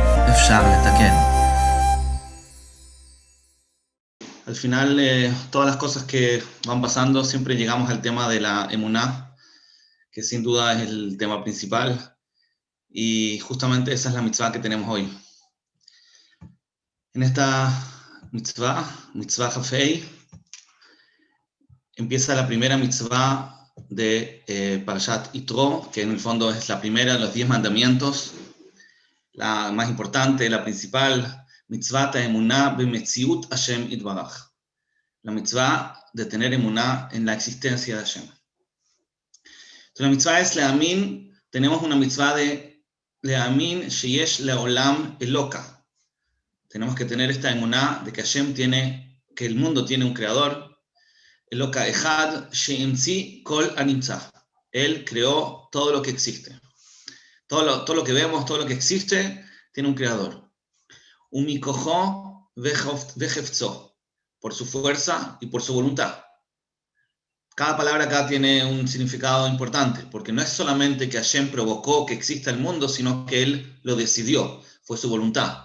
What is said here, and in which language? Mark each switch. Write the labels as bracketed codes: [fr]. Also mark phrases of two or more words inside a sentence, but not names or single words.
[he] אפשר לתקן. [es] Al final, todas las cosas que van pasando, siempre llegamos al tema de la emuná, que sin duda es el tema principal, y justamente esa es la mitzvah que tenemos hoy. En esta mitzvah Jafei, empieza la primera mitzvah de Parashat Yitro, que en el fondo es la primera de los 10 mandamientos, la más importante, la principal, [he] מצוות אמונה במציאות השם יתברך, [es] la mitzvah de tener emuná en la existencia de Hashem. Entonces la mitzvah es leamin, tenemos una mitzvah de [he] להאמין שיש לעולם אלוה. [es] Tenemos que tener esta emuná de que Hashem tiene, que el mundo tiene un creador, [he] אלוה אחד שהמציא כל הנמצא. [es] Él creó todo lo que existe. Todo lo que vemos, todo lo que existe, tiene un creador. [he] ומכחו וחפצו, [es] por su fuerza y por su voluntad. Cada palabra acá tiene un significado importante, porque no es solamente que Hashem provocó que exista el mundo, sino que Él lo decidió, fue su voluntad.